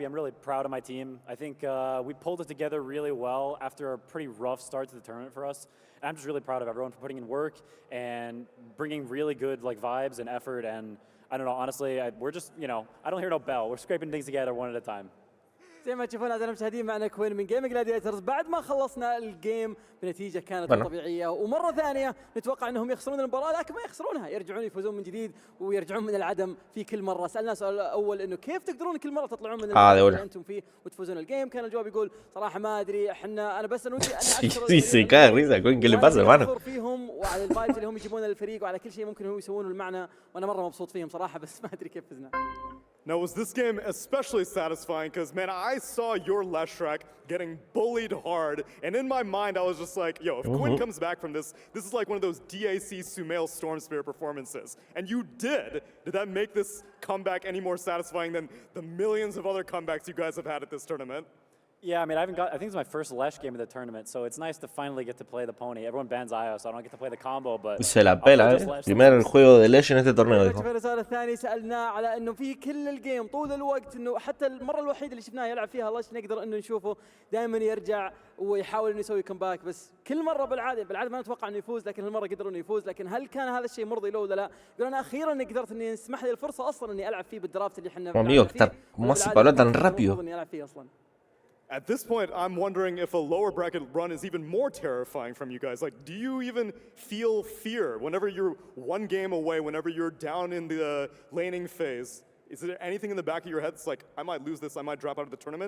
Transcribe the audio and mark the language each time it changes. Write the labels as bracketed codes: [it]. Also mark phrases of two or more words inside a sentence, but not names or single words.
[en] I'm really proud of my team. I think we pulled it together really well after a pretty rough start to the tournament for us. And I'm just really proud of everyone for putting in work and bringing really good like vibes and effort. And I don't know, honestly, we're just, you know, I don't hear no bell. We're scraping things together one at a time. [ar] زي ما تشوفون أعزائنا المشاهدين معنا كوين من جيمنج جلاديترز بعد ما خلصنا الجيم بنتيجة كانت طبيعية ومرة ثانية نتوقع أنهم يخسرون المباراة لكن ما يخسرونها يرجعون يفوزون من جديد ويرجعون من العدم في كل مرة. سألنا سؤال الأول إنه كيف تقدرون كل مرة تطلعون من المباراة اللي أنتم فيه وتفوزون الجيم. كان الجواب يقول صراحة ما أدري أنا بس أنا ودي [es] Sí, cae risa, Quinn, ¿qué le pasa, hermano? [ar] فيهم وعلى الفايبس اللي هم يجيبون للفريق وعلى كل شيء ممكن هم يسوونه المعنى وأنا مرة مبسوط فيهم صراحة بس ما أدري كيف فزنا. [en] Now, was this game especially satisfying? Because, man, I saw your Leshrac getting bullied hard, and in my mind, I was just like, yo, if Quinn comes back from this is like one of those DAC Sumail Storm Spirit performances. And you did. Did that make this comeback any more satisfying than the millions of other comebacks you guys have had at this tournament? Yeah, I mean, I think it's my first Lesh game of the tournament, so it's nice to finally get to play the pony. Everyone bans Io, so I don't get to play the combo, but [es] Se la [en] I'll play [es] pela, [en] just Lesh [es] Primer [en] sometimes. [es] juego de Lesh en este torneo, dijo. [ar] في الرسالة الثانية سألناه على انه في كل الجيم طول الوقت انه حتى المرة الوحيدة اللي شفناه يلعب فيها لش نقدر انه نشوفه دائما يرجع ويحاول انه يسوي كومباك، بس كل مرة بالعادة ما نتوقع انه يفوز، لكن هالمرة قدر انه يفوز. لكن هل كان هذا الشيء مرضي له ولا لا؟ يقول انا اخيرا قدرت اني نسمح لي الفرصة اصلا اني العب فيه بالدرافت اللي احنا [es] Amigo, ¿cómo hace para hablar tan rápido? [en] At this point, I'm wondering if a lower bracket run is even more terrifying from you guys. Like, do you even feel fear whenever you're one game away, whenever you're down in the laning phase? Is there anything in the back of your head that's like, I might lose this, I might drop out of the tournament?